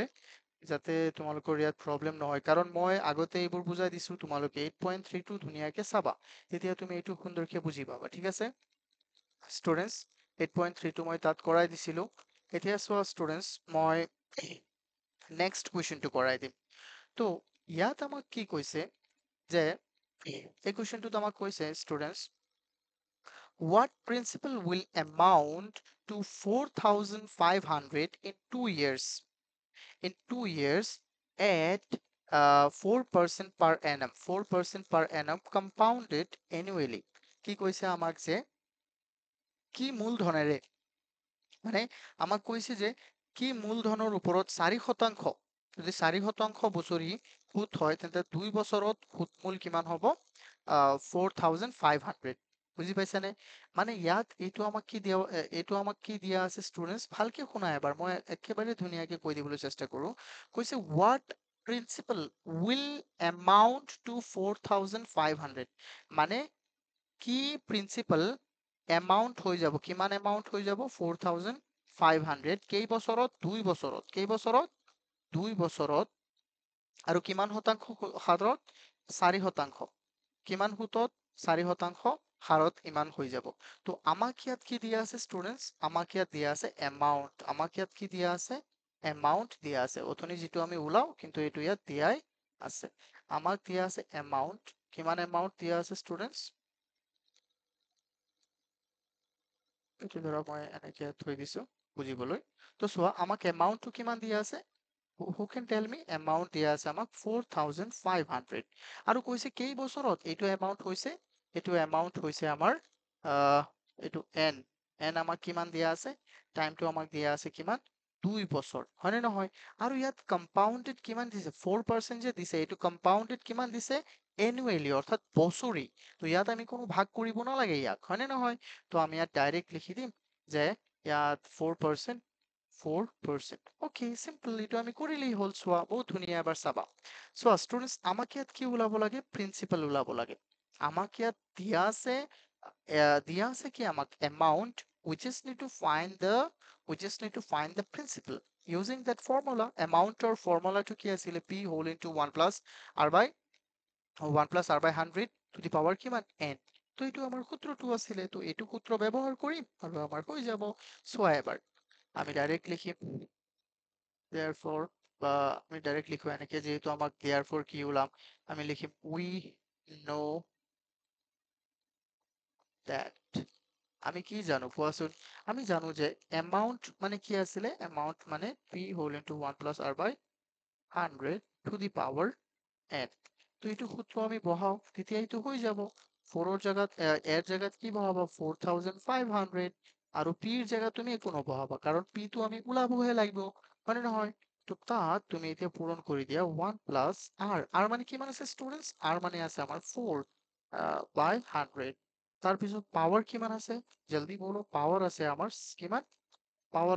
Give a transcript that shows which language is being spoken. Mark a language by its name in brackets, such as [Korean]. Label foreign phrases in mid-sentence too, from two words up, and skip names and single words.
[Assamese] যাতে তোমালোকৰ ইয়াত প্ৰবলেম নহয় কাৰণ মই আগতে এইবোৰ বুজাই দিছো তোমালোকে 8.3 টো ধুনীয়াকে চাবা তেতিয়া তুমি এইটো সুন্দৰকে বুজি পাবা ঠিক আছে ষ্টুডেন্টস 8.3 টো মই তাত কৰাই দিছিলো এতিয়া চোৱা ষ্টুডেন্টস মই নেক্সট কুৱেশ্যনটো কৰাই দিম তো ইয়াত আমাক কি কৈছে যে এই কুৱেশ্যনটোত আমাক কৈছে ষ্টুডেন্টস [English] what principal will amount to 4500 in 2 years at 4% per annum 4% per annum compounded annually [Assamese] কি কৈছে আমাক যে কি মূলধনেৰে মানে আমাক কৈছে যে কি মূলধনৰ ওপৰত 4% যদি 4% বছৰি সুদ হয় তেন্তে 2 বছৰত সুদমূল কিমান হ'ব 4500 বুজি পাইছানে মানে ইয়াত এইটো আমাক কি দিয়া আছে ষ্টুডেন্টস ভালকে শুনা এবাৰ মই একেবাৰে ধুনীয়াকে কৈ দিবলৈ চেষ্টা কৰো কৈছে [English] what principal will amount to 4500 [Assamese] মানে কি প্ৰিন্সিপাল এমাউন্ট হৈ যাব কিমান এমাউন্ট হৈ যাব 4500 কেই বছৰত আৰু কিমান শতাংশ হাৰত 4% কিমান সুতত 4% হাৰত ইমান হৈ যাব তো আমাক ইয়াত কি দিয়া আছে ষ্টুডেন্টস আমাক ইয়াত দিয়া আছে এমাউন্ট আমাক ইয়াত কি দিয়া আছে এমাউন্ট দিয়া আছে অথনি যেটো আমি ওলাও কিন্তু এটো ইয়াত দিয়াই আছে আমাক দিয়া আছে এমাউন্ট কিমান এমাউন্ট দিয়া আছে ষ্টুডেন্টস এটো ধৰা মই এনেকে থৈ দিছো বুজিবলৈ তো চোৱা আমাক এমাউন্টটো কিমান দিয়া আছে [English] who can tell me amount [Assamese] দিয়া আছে আমাক 4500 আৰু কৈছে কেই বছৰত এইটো এমাউন্ট হৈছে আমাৰ এইটো n আমাক কিমান দিয়া আছে টাইমটো আমাক দিয়া আছে কিমান 2 বছৰ হয়নে নহয় আৰু ইয়াত কম্পাউন্ডেড কিমান দিছে 4% যে দিছে এইটো কম্পাউন্ডেড কিমান দিছে এনুৱেলি অৰ্থাৎ বছৰি তো ইয়াত আমি কোনো ভাগ কৰিব নালাগে ইয়াক হয়নে নহয় তো আমি ইয়াত ডাইৰেক্ট লিখি দিম যে ইয়াত 4% 4% [English] okay simple [Assamese] এইটো আমি কৰিলেই হ'ল চোৱা বহুত ধুনীয়া এবাৰ চাবা চোৱা ষ্টুডেন্টস আমাক ইয়াত কি ওলাব লাগে প্ৰিন্সিপাল ওলাব লাগে আমাক ইয়াত দিয়া আছে কি আমাক এমাউন্ট [English] we just need to find the principal using that formula amount or formula to [Assamese] কি আছিলে [English] p whole into 1 plus r by 100 to the power [Assamese] কিমান n তো এইটো আমাৰ সূত্ৰটো আছিলে তো এইটো সূত্ৰ ব্যৱহাৰ কৰিম আৰু আমাৰ হৈ যাব চোৱা এবাৰ আমি ডাইৰেক্ট লিখিম therefore বা আমি ডাইৰেক্ট লিখো এনেকে যেহেতু আমাক therefore কি ওলাম আমি লিখিম [English] we know [Assamese] that আমি কি জানো কোৱাচোন আমি জানো যে amount মানে কি আছিলে amount মানে [English] p whole into 1 plus r by 100 to the power n [Assamese] তো এইটো সূত্ৰ আমি বহাও তেতিয়া এইটো হৈ যাব 4 জায়গাত এর জায়গাত কি বহাবা 4500 আৰু p ৰ জায়গাত তুমি একো নবহাবা কাৰণ p টো আমি ওলাবহে লাগিব হয় নহয় তো তাত তুমি এতিয়া পূৰণ কৰি দিয়া 1 প্লাস r r মানে কিমান আছে ষ্টুডেন্টস r মানে আছে আমাৰ 4 বাই 100 তাৰপিছত পাৱাৰ কিমান আছে [Hindi] जल्दी बोलो [Assamese] পাৱাৰ আছে আমাৰ কিমান পাৱাৰ